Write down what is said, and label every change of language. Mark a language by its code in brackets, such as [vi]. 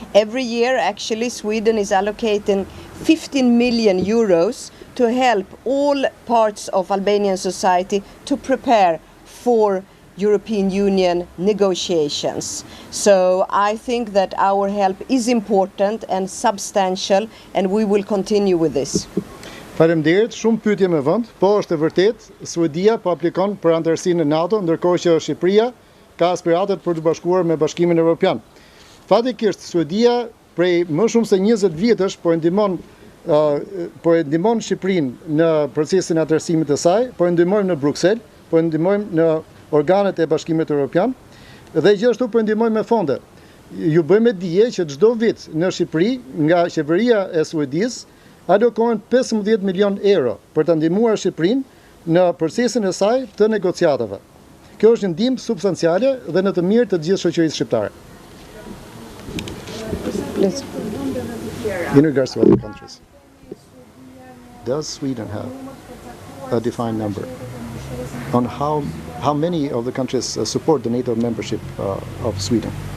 [en] Every year, actually, Sweden is allocating 15 million euros to help all parts of Albanian society to prepare for European Union negotiations. So I think that our help is important and substantial, and we will continue with this. [sq] Faleminderit, shumë pyetje me vend, po është e vërtet, Suedia po aplikon për anëtarësinë në NATO, ndërkohë që Shqipëria ka aspiratet për të bashkuar me Bashkimin Evropian. Fatikisht, Suedia prej më shumë se 20 vjetësh po ndihmon po e ndihmon Shqipërinë në procesin e atërsimit të saj, po e ndihmojmë në Bruksel, po e ndihmojmë në organet e Bashkimit Evropian dhe gjithashtu po e ndihmojmë me fonde. Ju bëjmë dije që çdo vit në Shqipëri nga qeveria e Suedisë alokohen 15 milion euro për të ndihmuar Shqipërinë në procesin e saj të negociatave. Kjo është një ndihmë substanciale dhe në të mirë të gjithë shoqërisë shqiptare. [en] In regards to other countries, does Sweden have a defined number on how many of the countries support the NATO membership of Sweden?